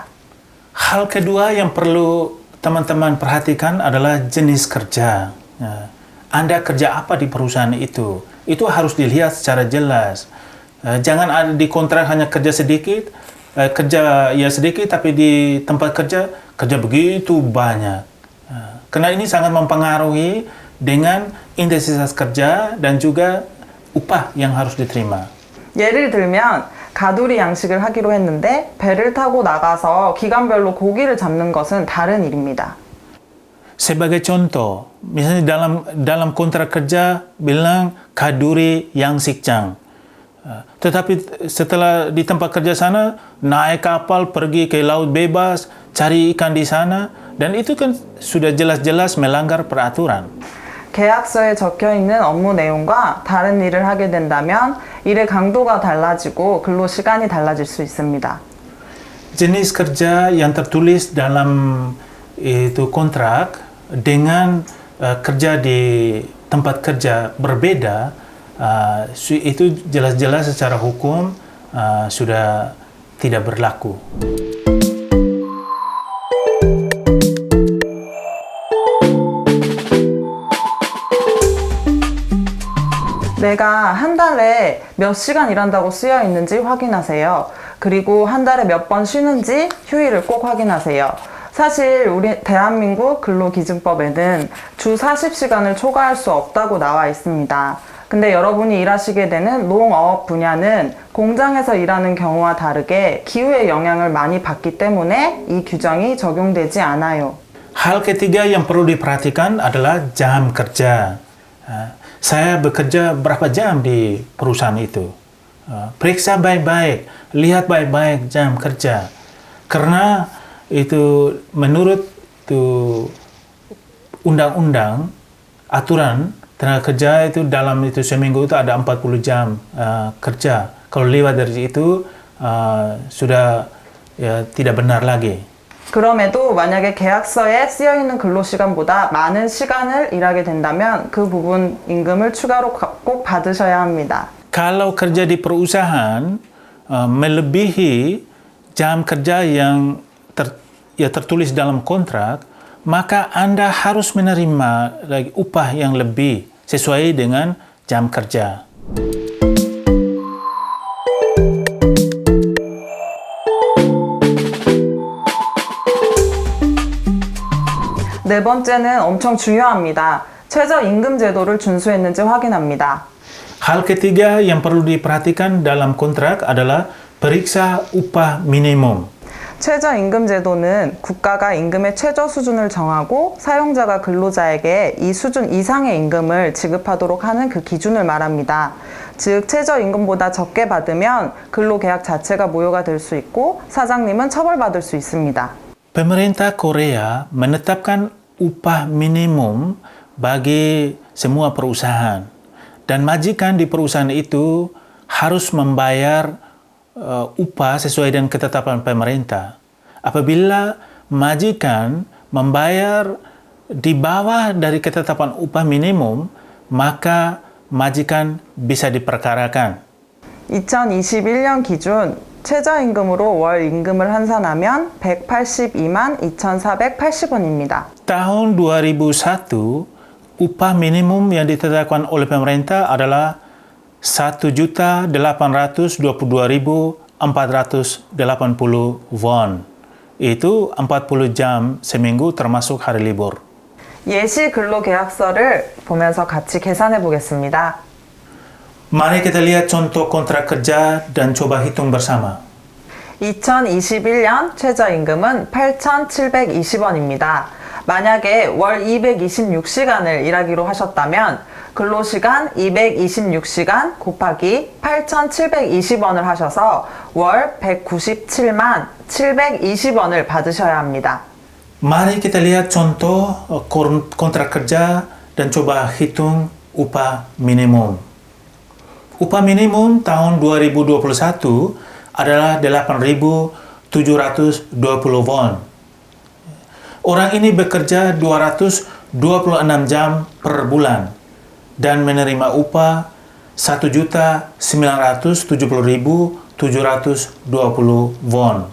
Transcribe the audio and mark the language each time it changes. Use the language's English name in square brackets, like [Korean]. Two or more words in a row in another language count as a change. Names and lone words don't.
[Indonesian] Hal kedua yang perlu teman-teman perhatikan adalah jenis kerja. Anda kerja apa di perusahaan itu harus dilihat secara jelas. Jangan ada di kontrak hanya kerja sedikit, kerja ya sedikit, tapi di tempat kerja begitu banyak. Karena ini sangat mempengaruhi dengan intensitas kerja dan juga upah yang harus diterima. [Korean] 예를 들면 가두리 양식을 하기로 했는데 배를 타고 나가서 기간별로 고기를 잡는 것은 다른 일입니다. [Indonesian] Sebagai contoh, misalnya dalam kontrak kerja bilang kaduri yang sikjang. Tetapi setelah di tempat kerja sana, naik kapal pergi ke laut bebas, cari ikan di sana, dan itu kan sudah jelas-jelas melanggar peraturan. [Korean] 계약서에 적혀 있는 업무 내용과 다른 일을 하게 된다면 일의 강도가 달라지고 근로 시간이 달라질 수 있습니다. [Indonesian] Jenis kerja yang tertulis dalam itu kontrak dengan kerja di tempat kerja berbeda, itu jelas-jelas secara hukum sudah tidak berlaku. [Korean] 내가 한 달에 몇 시간 일한다고 쓰여 있는지 확인하세요. 그리고 한 달에 몇 번 쉬는지 휴일을 꼭 확인하세요. 사실 우리 대한민국 근로기준법에는 주 40시간을 초과할 수 없다고 나와 있습니다. 근데 여러분이 일하시게 되는 농업 분야는 공장에서 일하는 경우와 다르게 기후의 영향을 많이 받기 때문에 이 규정이 적용되지 않아요. [Indonesian] Hal ketiga yang perlu diperhatikan adalah jam kerja. Saya bekerja berapa jam di perusahaan itu. Periksa baik-baik, lihat baik-baik jam kerja. Karena itu menurut undang-undang, aturan tenaga kerja itu dalam itu seminggu itu ada 40 jam kerja. Kalau lewat dari itu sudah tidak benar lagi. [Korean] 그럼에도 만약에 계약서에 쓰여 있는 근로 시간보다 많은 시간을 일하게 된다면 그 부분 임금을 추가로 꼭 받으셔야 합니다. [Indonesian] Kalau kerja di perusahaan melebihi jam kerja yang tertulis dalam kontrak, maka Anda harus menerima lagi upah yang lebih sesuai dengan jam kerja. [Korean] 네 번째는 엄청 중요합니다. 최저임금 제도를 준수했는지 확인합니다. [Indonesian] Hal ketiga yang perlu diperhatikan dalam kontrak adalah periksa upah minimum. [Korean] 최저임금 제도는 국가가 임금의 최저 수준을 정하고 사용자가 근로자에게 이 수준 이상의 임금을 지급하도록 하는 그 기준을 말합니다. 즉 최저임금보다 적게 받으면 근로계약 자체가 무효가 될 수 있고 사장님은 처벌받을 수 있습니다. [Indonesian] Pemerintah Korea menetapkan upah minimum bagi semua perusahaan dan majikan di perusahaan itu harus membayar upah sesuai dengan ketetapan pemerintah. Apabila majikan membayar di bawah dari ketetapan upah minimum, maka majikan bisa diperkarakan. [Korean] 2021년 기준 최저임금으로 월 임금을 환산하면 182만 2,480원입니다. [Indonesian] Tahun 2001, upah minimum yang ditetapkan oleh pemerintah adalah 1.822.480 won. Itu 40 jam seminggu termasuk hari libur. [Korean] 예시 근로계약서를 보면서 같이 계산해 보겠습니다. [Indonesian] Mari kita lihat contoh kontrak kerja dan coba hitung bersama. [Korean] 2021년 최저임금은 8,720원입니다. 만약에 월 226시간을 일하기로 하셨다면 근로시간 226시간 곱하기 8,720원을 하셔서 월 197만 720원을 받으셔야 합니다. [Indonesian] Mari kita lihat contoh kontrak kerja dan coba hitung upah minimum. Upah minimum tahun 2021 adalah 8.720 won. Orang ini bekerja 226 jam per bulan dan menerima upah 1.970.720 won.